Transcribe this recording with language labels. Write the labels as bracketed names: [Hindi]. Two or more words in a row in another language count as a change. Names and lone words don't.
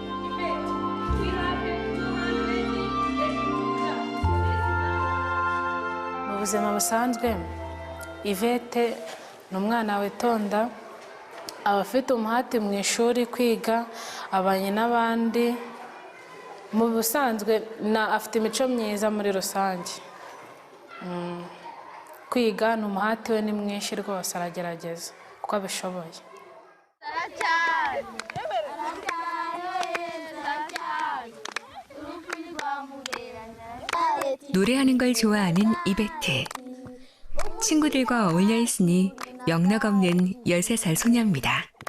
[Kinyarwanda] mu buzima busanzwe Yvette ni umwana witonda aba afite umuhati mu ishuri kwiga abanye n'abandi mu busanzwe afite imico myiza muri rusange kwiga ni umuhati we ni mwinshi rwose aragerageza uko abishoboye. [Korean] 노래하는 걸 좋아하는 이베트. 친구들과 어울려 있으니 영락없는 13살 소녀입니다.